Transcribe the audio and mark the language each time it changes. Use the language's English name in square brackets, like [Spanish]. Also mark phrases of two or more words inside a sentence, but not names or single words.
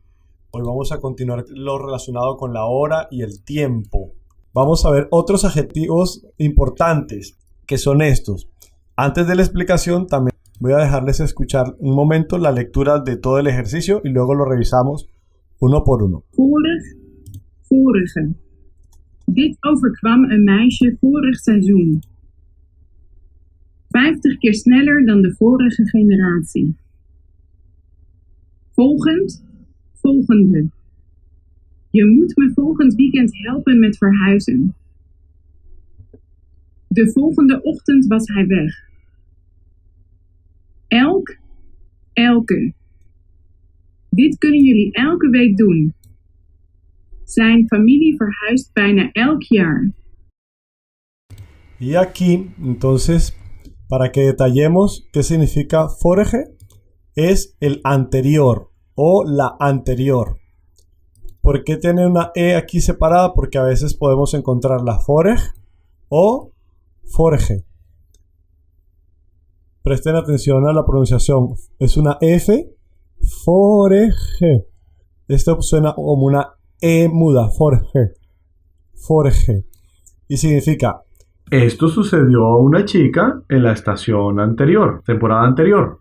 [Spanish] Hoy vamos a continuar lo relacionado con la hora y el tiempo. Vamos a ver otros adjetivos importantes que son estos. Antes de la explicación también voy a dejarles escuchar un momento la lectura de todo el ejercicio y luego lo revisamos uno por uno. [Dutch] Vorige. Dit overkwam een meisje vorig seizoen. 50 keer sneller dan de vorige generatie. Volgend, volgende. Je moet me volgend weekend helpen met verhuizen. De volgende ochtend was hij weg. Elke. Dit kunnen jullie elke week doen. Zijn familie verhuist bijna elk jaar. [Spanish] Y aquí, entonces, para que detallemos qué significa vorige, es el anterior o la anterior. ¿Por qué tiene una E aquí separada? Porque a veces podemos encontrar la vorig o vorige. Presten atención a la pronunciación. Es una F, vorige. Esto suena como una E muda, vorige. Y significa: Esto sucedió a una chica en la estación anterior, temporada anterior.